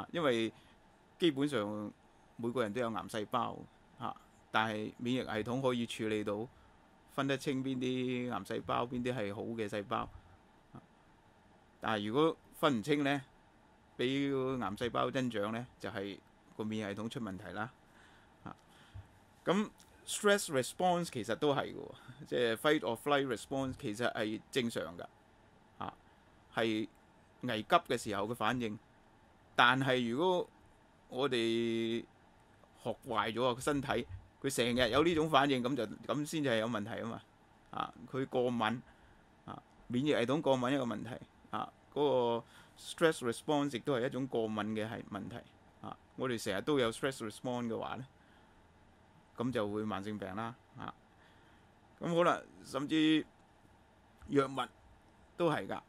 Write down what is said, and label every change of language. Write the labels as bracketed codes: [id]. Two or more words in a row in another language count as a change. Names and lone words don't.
[yue] 因為基本上每個人都有癌細胞啊，但係免疫系統可以處理到，分得清邊啲癌細胞，邊啲係好嘅細胞。但係如果分唔清呢，俾癌細胞增長呢，就係個免疫系統出問題啦。咁 [en] stress response [yue] 其實都係嘅喎，即係 [en] fight or flight response [yue] 其實係正常㗎，係危急嘅時候嘅反應。但係如果我哋學壞咗個身體，佢成日有呢種反應，咁先至係有問題啊嘛。佢過敏免疫系統過敏一個問題嗰個 [en] stress response [yue] 亦都係一種過敏嘅係問題我哋成日都有 [en] stress response [yue] 嘅話呢，咁就會慢性病啦咁好啦，甚至藥物都係㗎。